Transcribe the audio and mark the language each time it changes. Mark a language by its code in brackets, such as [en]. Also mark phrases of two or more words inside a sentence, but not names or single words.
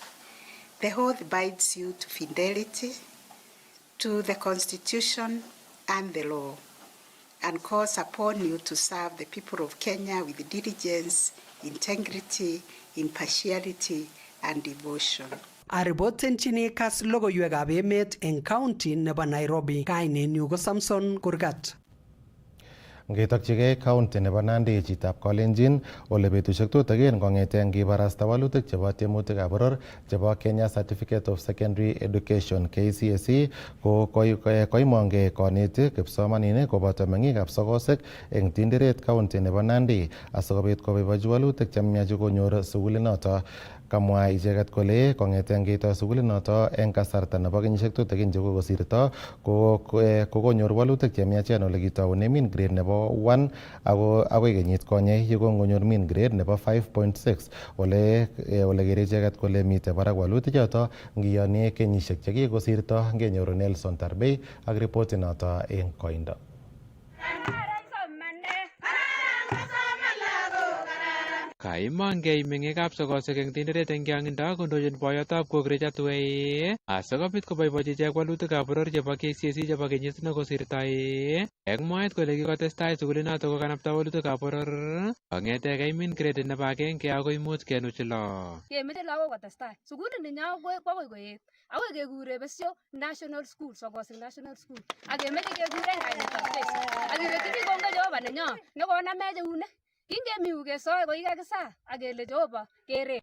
[en] The oath binds you to fidelity, to the Constitution and the law, and calls upon you to serve the people of Kenya with diligence, integrity, impartiality, and devotion. [kln] Aripotenchini Kass logoiwekab emet eng county nebo Nairobi. Kainenyu ko Samson Kurgat. Ngetokchigei county nebo Nandi chitab Kalenjin ole betusiek tutikin kong'ete kibarasta walutik chebo tiemutikab boror chebo Kenya Certificate of Secondary Education KCSE ko koimongei konetik kipsomaninik koboto meng'ikab sokosek eng Tinderet county nebo Nandi asikobit koboibochi walutik chemiach konyor sugulinoto. Kamwa icheket kole kong'ete keitoi sugulinoto eng kasarta nebo kenyisiek tutikin chekokosirto kokonyor walutik chemiachen ole kitoune [en] mean grade [kln] nebo 1 agoi kenyit konye yekongonyor [en] mean grade [kln] nebo 5.6 ole kere icheket kole mitei barak walutik choto ngiyoni kenyisiek chekikosirto ngenyoru Nelson Tarbei ak reportit noto eng koindo. Kaimongei meng'ikab sokosek eng Tinderet eng Kiang'indo kondochin boyotab Kokrech Atwei asikobit koboibochi ichek walutikab boror chebo KCSE chebo kenyit nekosirtoi. Eng mwaet kole kikotestai sugulinoto kokanapta walutikab boror kong'etegei [en] mean grade [kln] nebo 1 agoi 5.6. Kemeche lagok kotestai sugulini nyo kokoi koet akoi kekure besyo National School, Sokosek National School, ak kemeche kekure kainetab Jesu ak kewekchini kongoi Jehova nenyo nekonamech eunek. Kingemi yu kesoe ko kikakisa ak kele Jehova kere.